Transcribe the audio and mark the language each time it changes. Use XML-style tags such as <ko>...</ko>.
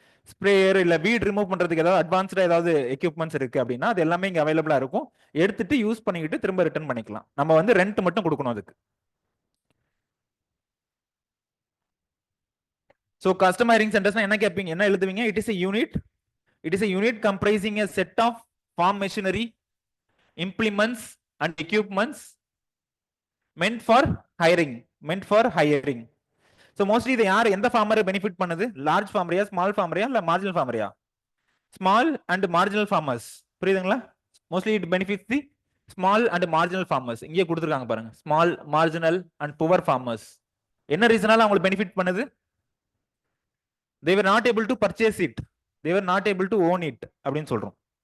<ta>Sprayer இல்ல வீட் remove பண்றதுக்கு ஏதாவது அட்வான்ஸ்டா ஏதாவது எக்யூப்மெண்ட்ஸ் இருக்கு அப்படின்னா அது எல்லாமே இங்க அவைலபிளா இருக்கும். எடுத்துட்டு யூஸ் பண்ணிக்கிட்டு திரும்ப ரிட்டர்ன் பண்ணிக்கலாம். நம்ம வந்து ரெண்ட் மட்டும் கொடுக்கணும் அதுக்கு. ஸோ கஸ்டம் ஹைரிங் சென்டர்ஸ்னா என்ன கேட்பீங்க, என்ன எழுதுவீங்க?</ta> <en>It is a unit. It is a unit comprising a set of farm machinery, implements and equipments meant for hiring. Meant for hiring. So mostly</en> <ta>இது யார், எந்த ஃபார்மரை பெனிஃபிட் பண்ணுது? லார்ஜ் ஃபார்மரியா, ஸ்மால் ஃபார்மரியா, இல்ல marginal ஃபார்மரியா?</ta> <en>Small and marginal farmers. புரியுதுங்களா? Mostly it benefits the small and marginal farmers.</en> <ta>இங்கே கொடுத்துருக்காங்க பாருங்க, small, marginal and poor farmers. என்ன ரீசனால அவங்களுக்கு பெனிஃபிட் பண்ணுது?</ta> <en>they were not able to purchase it, they were not able to own it</en> <ta>அப்படின்னு சொல்றோம்.</ta>